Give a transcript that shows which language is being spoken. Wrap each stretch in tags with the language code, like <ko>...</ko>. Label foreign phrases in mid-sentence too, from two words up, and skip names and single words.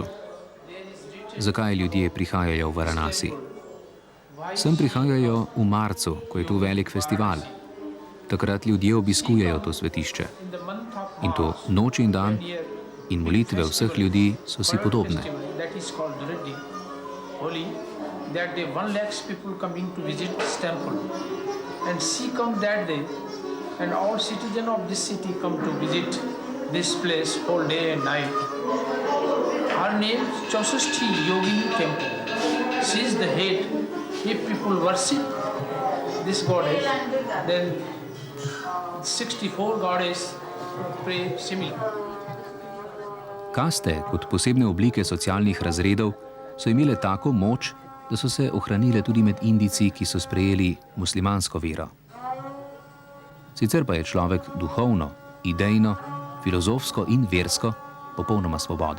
<sl>Zakaj ljudje prihajajo v Varanasi? Sem prihajajo v marcu, ko je tu velik festival. Takrat ljudje obiskujejo to svetišče. In to noč in dan in molitve vseh ljudi so si podobne.</sl> <en>That day 1 lakh people coming to visit this temple, and she come that day, and all citizens of this city come to visit this place whole day and night. Her name is Chausashti Yogini Temple. She is the head. If people worship this goddess, then 64 goddess pray similar.</en> <sl>Kaste kot posebne oblike socialnih razredov so imele tako moč, da so se ohranile tudi med Indijci, ki so sprejeli muslimansko vero. Sicer pa je človek duhovno, idejno, filozofsko in versko popolnoma svoboden.</sl>